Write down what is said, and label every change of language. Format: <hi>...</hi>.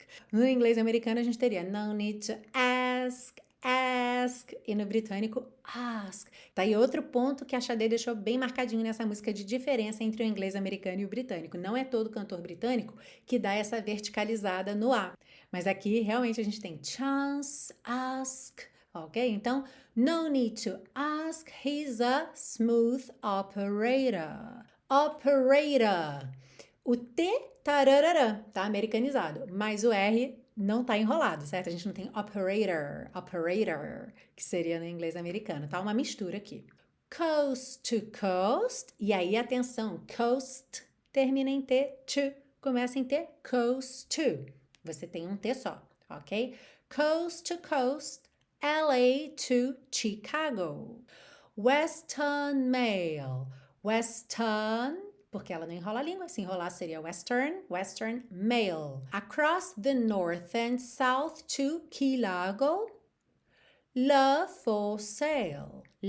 <pt>No inglês americano a gente teria</pt> <en>no need to ask,</en> <pt>e no britânico, ask. Tá aí outro ponto que a Xadê deixou bem marcadinho nessa música de diferença entre o inglês americano e o britânico. Não é todo cantor britânico que dá essa verticalizada no A. Mas aqui, realmente, a gente tem chance, ask, ok? Então,</pt> <en>no need to ask, he's a smooth operator. Operator.</en> <pt>O T, tararara, tá americanizado, mas o R não tá enrolado, certo? A gente não tem operator, que seria no inglês americano, tá? Uma mistura aqui.</pt> <en>Coast to coast,</en> <pt>e aí atenção, coast termina em T, to começa em T, coast to. Você tem um T só, ok?</pt> <en>Coast to coast, LA to Chicago. Western Mail,</en> <pt>Western, porque ela não enrola a língua, se enrolar seria Western Mail.</pt> <en>Across the north and south to Key Largo, love for sale.</en>